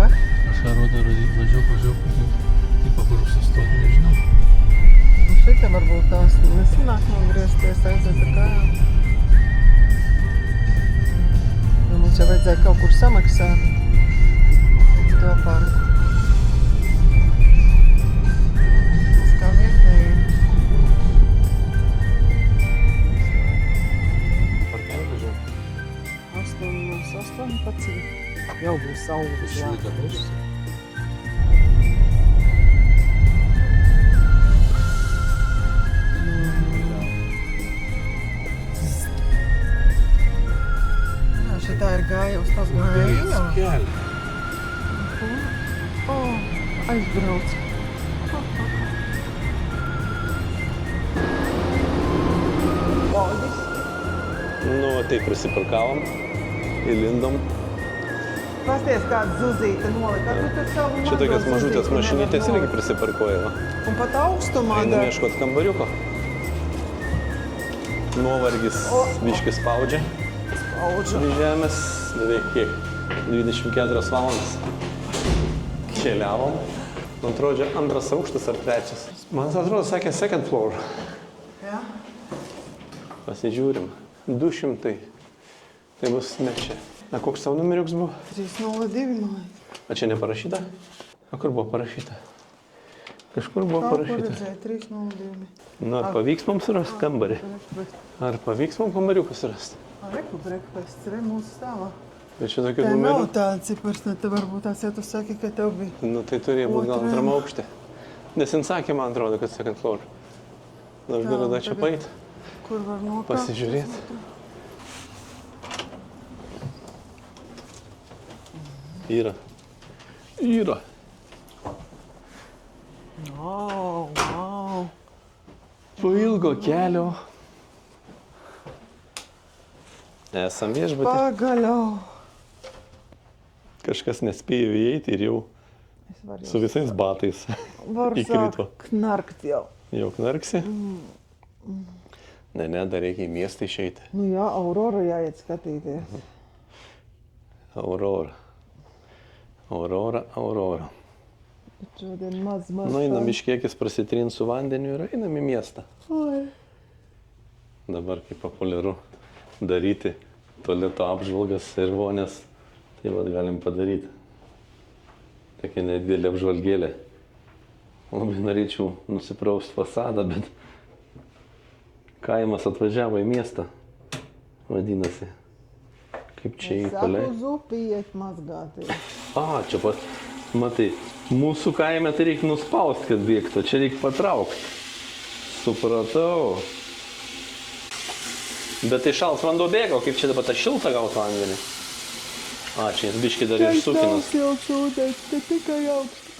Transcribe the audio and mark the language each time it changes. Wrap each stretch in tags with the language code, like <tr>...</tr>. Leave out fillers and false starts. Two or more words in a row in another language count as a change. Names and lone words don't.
<lt>Kažką rodo, važiuok, tipo kur sustoti, nežinau.</lt> <lv>Nu, šitai varbūt tās nesanāk nogriezties, aiziet ar kā. Nu, mums jau vajadzēja kaut kur samaksāt to parku. Tas kā vietēji.</lv> <lt>Parkelį važiuoju.</lt> <lv>8:18. Jau būs saules. jā. Jā, šitā ir gājums, tas gājums.</lv> <lt>Kelią.</lt> <lv>O, aizbrauc.</lv> <lt>Baudis. Nu, va taip prisiparkavom, įlindom.</lt> <lv>Pasties, kāda zuzīte nolika. Nu, tur savu</lv> <lt>Čia tokias</lt> <lv>mazo</lv> <lt>mažutės</lt> <lv>zuzīti</lv> <lt>mašinytės</lt> <lv>nevar</lv> <lt>irgi</lt> <lv>nolikt.</lv> <lt>prisiparkuoja. Va.</lt> <lv>Un pat augstumā</lv> <lt>Einam dar. ieškot kambariuko. Nuovargis biškis spaudžia. Audžu. Iš žemės beveik kiek? 24 valandas. Keliavom. Man atrodo, antras aukštas ar trečias. Man atrodo, sakė</lt> <en>second floor.</en> <lv>Jā.</lv> <lt>Pasižiūrim. 200. Tai bus ne čia. Na, koks tavo numeriuks buvo?</lt> <lv>302 nolika.</lv> <lt>A čia neparašyta? A kur buvo parašyta? Kažkur buvo</lt> <lv>Kaut kur</lv> <lt>parašyta.</lt> <lv>redzēja 302.</lv> <lt>Nu, ar pavyks mums surasti kambarį? Ar pavyks mums kambariuką surasti?</lt> <lv>Reku breakfast, re mūsu stāvā.</lv> <lt>Bet čia tokių</lt> <lv>Te nav</lv> <lt>numerių.</lt> <lv>tāda cipars, ne te varbūt tās, ja tu saki, ka tev bija. Nu,</lv> <lt>tai turėjo būti gal</lt> <lv>Otrajam.</lv> <lt>antram aukšte. Nes jin sakė, man atrodo, kad</lt> <en>second floor.</en> <lt>Nu, aš galiu dar čia</lt> <lv>tagad-</lv> <lt>paeit,</lt> <lv>Kur var nokāpt?</lv> <lt>pasižiūrėti. Yra. Yra. Wow. Po ilgo kelio. Esam viešbutį. Pagaliau. Kažkas nespėjo įeiti ir jau</lt> <lv>Es varu</lv> <lt>su visais batais</lt> <lv>Varu</lv> <lt>įkrito.</lt> <lv>sākt knarkt jau.</lv> <lt>Jau knarksi? Ne, dar reikia į miestą išeiti.</lt> <lv>Nu jā, Aurora jāiet skatīties. Aurora. Aurora. Bet šodien maz. Nu,</lv> <lt>einam iškiekis prasitrint su vandeniu ir einam į miestą. Oi. Dabar kaip populiaru daryti tualeto apžvalgas ir vonės, tai vad galim padaryti. Tokia nedidelė apžvalgėlė. Labai norėčiau nusipraust fasadą, bet kaimas atvažiavo į miestą, vadinasi. Kaip čia</lt> <lv>Es</lv> <lt>įpalei?</lt> <lv>saku, zupi iet mazgāties.</lv> <lt>A, čia pat, matai, mūsų kaime tai reikia nuspaust, kad bėgtų, čia reikia patraukti. Supratau. Bet tai šals vanduo bėgo, kaip čia dabar tą šiltą gaut vandenį? A, čia jis biški dar ir sukinas.</lt> <lv>Jau sūdēt, te tikai augstu.</lv>